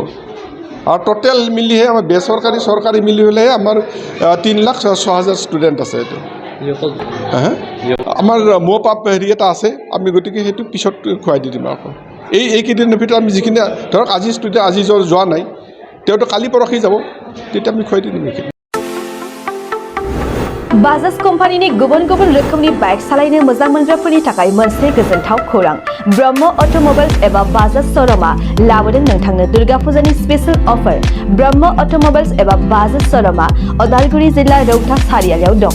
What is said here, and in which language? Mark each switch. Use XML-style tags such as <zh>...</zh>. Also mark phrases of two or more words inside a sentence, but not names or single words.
<as>আৰু টোটেল মিলিহে আমাৰ বেচৰকাৰী চৰকাৰী মিলি হ'লেহে আমাৰ 3,06,000 ষ্টুডেণ্ট আছে। এইটো আমাৰ ম'পাপ হেৰি এটা আছে, আমি গতিকে সেইটো পিছত খুৱাই দি দিম। আকৌ এইকেইদিনৰ ভিতৰত আমি যিখিনি ধৰক আজি ষ্টুডেণ্ট আজি যোৱা নাই, তেওঁতো কালি পৰহি যাব, তেতিয়া আমি খুৱাই দি দিম এইখিনি।</as> <brx>बाजाज कम्पानिनि गुबुन गुबुन रोखोमनि बाइक सालायनो मोजां मोनग्राफोरनि थाखाय मोनसे गोजोनथाव खौरां। ब्रह्म अट'मबाइल्स एबा बाजाज श'रुमआ लाबोदों नोंथांनो दुर्गा फुजानि स्पेशल अफार। ब्रह्म अट'मबाइल्स एबा बाजाज श'रुमआ उदालगुरि जिल्ला रौता सारियालियाव दं।</brx>